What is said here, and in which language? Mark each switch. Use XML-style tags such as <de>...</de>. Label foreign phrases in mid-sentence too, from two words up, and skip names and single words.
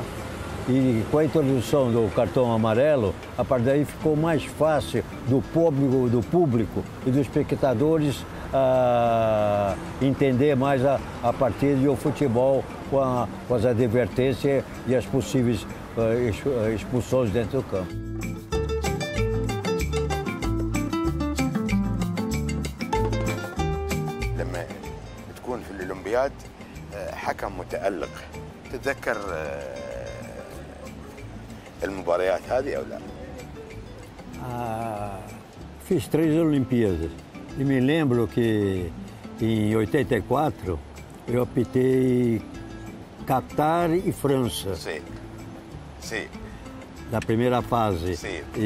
<pt>E com a introdução do cartão amarelo, a partir daí ficou mais fácil do público e dos espectadores entender mais a partida e o futebol com as advertências e as possíveis expulsões dentro do campo.</pt> <ar>لما تكون في الأولمبياد حكم متألق تتذكر المباريات هذه أو لا؟</ar> <pt>Fiz 3 Olimpíadas e me lembro que em 84 eu apitei Catar e França. Sim, sim. Da primeira fase. Sim,</pt>